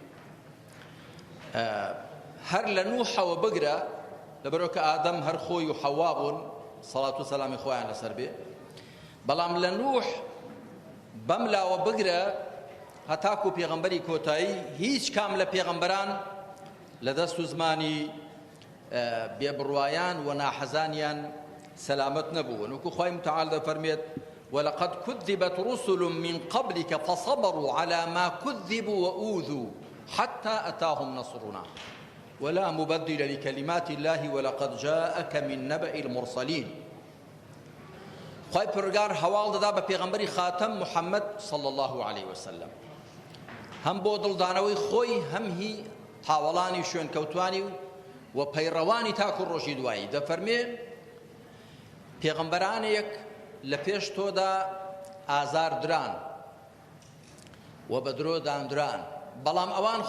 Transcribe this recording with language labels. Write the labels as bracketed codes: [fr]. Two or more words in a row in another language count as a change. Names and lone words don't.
[ckb] هەر لە نوحەوە بگرە لەبەرەوە کە ئادەم هەر خۆی و حەوا بوون سەڵات و سەلامی خۆیان لەسەر بێ بەڵام لە نوح بەم لاوە بگرە هەتاکو پێغەمبەری کۆتایی هیچ کام لە پێغەمبەران لە دەست و زمانی بێبڕوایان و ناحەزانیان سەلامەت نەبوون وەکو خوای متعال دەفەرمێت [ar] ولقد كذبت رسل من قبلك فصبروا على ما كذبوا وأوذوا حتى أتاهم نصرنا ولا مبدل لكلمات الله ولقد جاءك من نبأ المرسلين [ckb] خوای پروردگار هەواڵ دەدا بە پێغەمبەری خاتەم محەممەد [ar] صلی الله عليه وسلم [ckb] هەم بۆ دڵدانەوەی خۆی هەم هی هاوڵانی شوێنکەوتوانی و پەیڕەوانی تاکو ڕۆژی دوایی دەفەرمێ پێغەمبەرانێک لە پێش تۆدا ئازاردران و بە درۆ دانران بەڵام ئەوان